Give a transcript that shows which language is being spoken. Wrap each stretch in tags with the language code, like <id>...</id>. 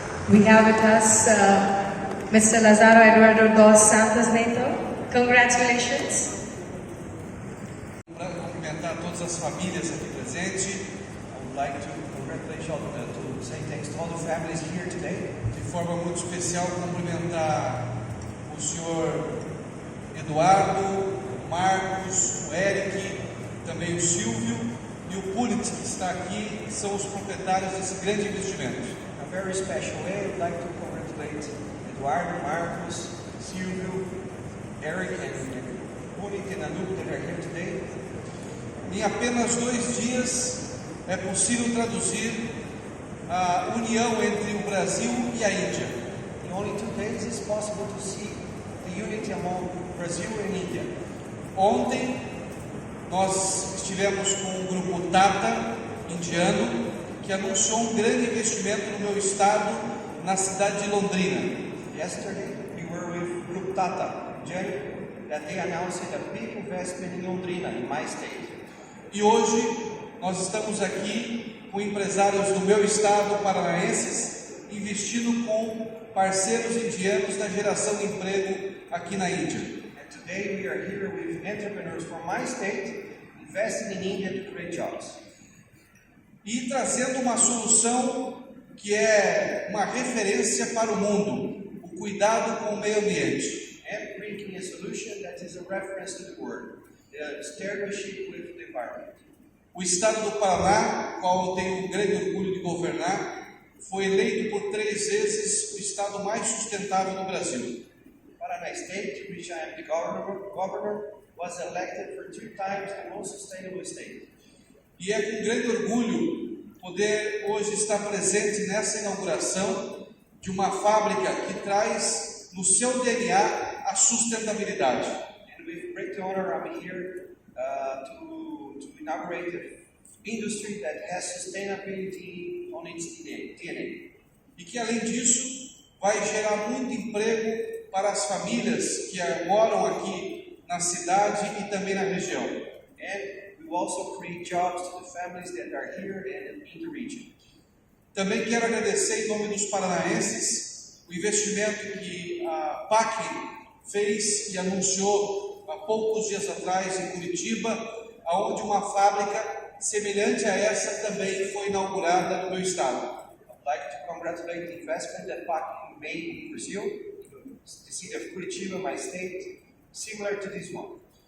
<en>We have with us Mr. Lazaro Eduardo dos Santos Neto. Congratulations.</en> <pt>Para cumprimentar todas as famílias aqui presentes,</pt> <en>I would like to congratulate all, to say thanks to all the families here today.</en> <pt>De forma muito especial, cumprimentar o senhor Eduardo, o Marcos, o Eric, também o Silvio e o Pulit, que está aqui, que são os proprietários desse grande investimento.</pt> <en>In a very special way, I would like to congratulate Eduardo, Marcos, Silvio, Eric and Pulit and Anouk that are here today.</en> <pt>Em apenas 2 dias é possível traduzir a união entre o Brasil e a Índia.</pt> <en>In only 2 days it's possible to see the unity among Brazil and India.</en> <pt>Ontem nós estivemos com o grupo Tata indiano que anunciou um grande investimento no meu estado, na cidade de Londrina.</pt> <en>Yesterday we were with Group Tata Indian that they announced a big investment in Londrina, in my state.</en> <pt>E hoje nós estamos aqui com empresários do meu estado, paranaenses, investindo com parceiros indianos na geração de emprego aqui na Índia.</pt> <en>And today we are here with entrepreneurs from my state investing in India to create jobs.</en> <pt>E trazendo uma solução que é uma referência para o mundo, o cuidado com o meio ambiente.</pt> <en>And bringing a solution that is a reference to the world. The stewardship with the environment.</en> <pt>O estado do Paraná, qual eu tenho um grande orgulho de governar, foi eleito por 3 vezes o estado mais sustentável do Brasil.</pt> <en>Paraná State, which I am the governor, was elected for 2 times the most sustainable state.</en> <pt>E é com grande orgulho poder hoje estar presente nessa inauguração de uma fábrica que traz no seu DNA a sustentabilidade.</pt> <en>And with great honor, I'm here to inaugurate an industry that has sustainability on its DNA.</en> <pt>E que além disso vai gerar muito emprego para as famílias que moram aqui na cidade e também na região.</pt> <en>And we will also create jobs to the families that are here and in the region.</en> <pt>Também quero agradecer em nome dos paranaenses o investimento que a Packem fez e anunciou há poucos dias atrás em Curitiba, onde uma fábrica semelhante a essa também foi inaugurada no meu estado.</pt> <en>I'd like to congratulate the investment that Packem made in Brazil, the city of Curitiba, my state, similar to this one.</en>